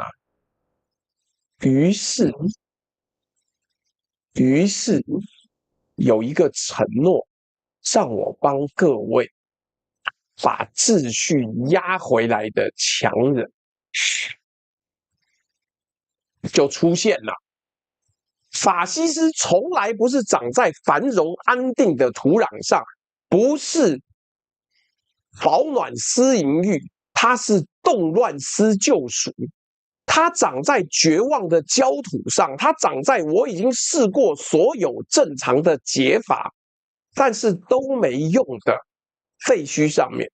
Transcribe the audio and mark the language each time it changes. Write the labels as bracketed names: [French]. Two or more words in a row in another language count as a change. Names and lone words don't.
[Chinese] 於是有一個承諾，讓我幫各位把秩序壓回來的強人就出現了。法西斯從來不是長在繁榮安定的土壤上，不是保暖思淫欲，它是動亂思救贖。它長在絕望的焦土上，它長在我已經試過所有正常的解法，但是都沒用的廢墟上面。